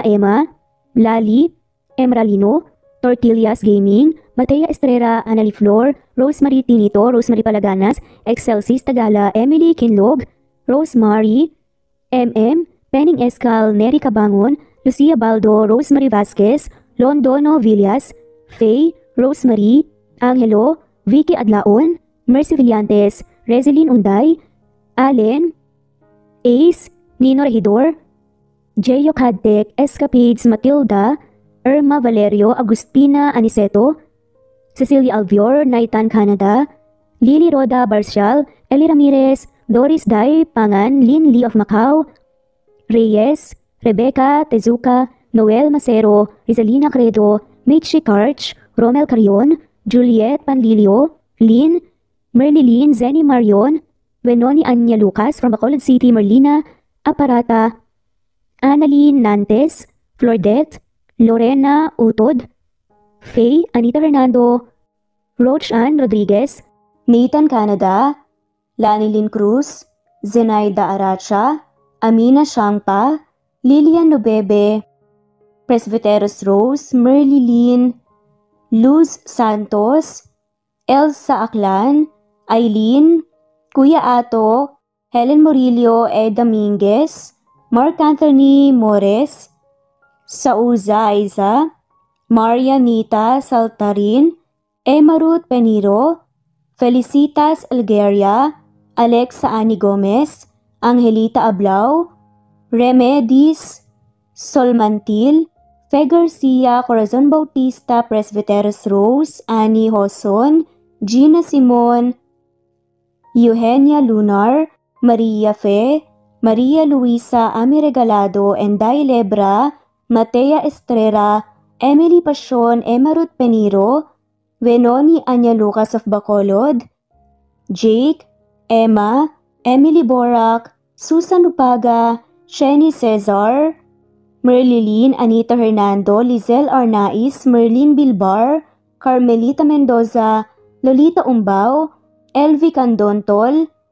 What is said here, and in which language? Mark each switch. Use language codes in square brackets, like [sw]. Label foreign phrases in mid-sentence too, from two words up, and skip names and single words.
[en] Emma, Lali, Emralino, Tortillas Gaming, Matea Estrera, Anali Flor, Rosemary Tinito, Rosemary Palaganas, Excelsis Tagala, Emily Kinlog, Rosemary, MM, Penning Escal, Neri Cabangon, Lucia Baldo, Rosemary Vasquez, Londono Villas, Faye, Rosemary, Angelo, Vicky Adlaon, Mercy Villantes, Rezeline Unday, Allen, Ace, Nino Regidor, Jeyo Cadtec, Escapades Matilda, Irma Valerio, Agustina Aniceto, Cecilia Alvior, Naitan Canada, Lily Roda Barcial, Eli Ramirez, Doris Day Pangan, Lynn Lee of Macau, Reyes, Rebecca Tezuka, Noel Macero, Rizalina Credo, Mitchie Karch, Romel Carion, Juliet Panlilio, Lynn, Merlilyn Zenny Marion, Benoni Anya Lucas from Bacolod City, Merlina Aparata, Annalyn Nantes, Flordet, Lorena Utod, Faye, Anita Hernando, Roach Ann Rodriguez, Nathan Canada, Lanilyn Cruz, Zenaida Aracha, Amina Shangpa, Lilian Nobebe, Presbyteros Rose, Merlilyn, Luz Santos, Elsa Aklan, Eileen, Kuya Ato, Helen Murillo E. Dominguez, Mark Anthony Mores, Sauza Aiza, Maria Nita Saltarin, Emma Ruth Peniro, Felicitas Algeria, Alexa Ani Gomez, Angelita Ablao, Remedis Solmantil, Fe Garcia, Corazon Bautista, Presbyteros Rose, Annie Hoson, Gina Simon, Eugenia Lunar, Maria Fe, Maria Luisa Ami Regalado, Enday Lebra, Matea Estrera, Emily Pasion, Emma Ruth Peniro, Venoni Anya Lucas of Bacolod, Jake, Emma, Emily Borak, Susan Upaga, Sheni Cesar, Merlilyn Anita Hernando, Lizelle Arnaiz, Merlin Bilbar, Carmelita Mendoza, Lolita Umbao, Elvi Candontol,